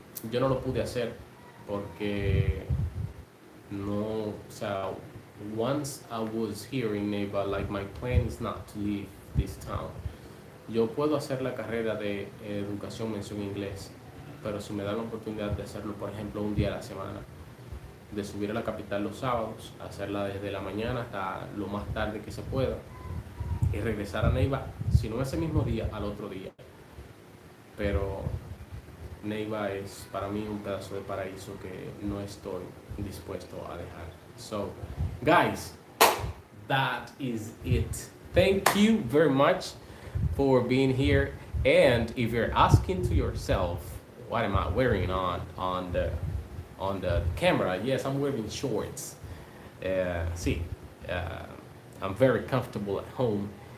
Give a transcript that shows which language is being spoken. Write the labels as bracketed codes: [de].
[es] Yo no lo pude hacer porque no, o sea, [en] once I was here in Neiva, like my plan is not to leave this town. [es] Yo puedo hacer la carrera de educación mención inglés, pero si me dan la oportunidad de hacerlo, por ejemplo, un día a la semana, de subir a la capital los sábados, hacerla desde la mañana hasta lo más tarde que se pueda y regresar a Neiva, si no ese mismo día, al otro día. Pero Neiva es para mí un pedazo de paraíso que no estoy dispuesto a dejar. [en] So, guys, that is it. Thank you very much for being here. And if you're asking to yourself, what am I wearing on the camera? Yes, I'm wearing shorts. Sí, I'm very comfortable at home.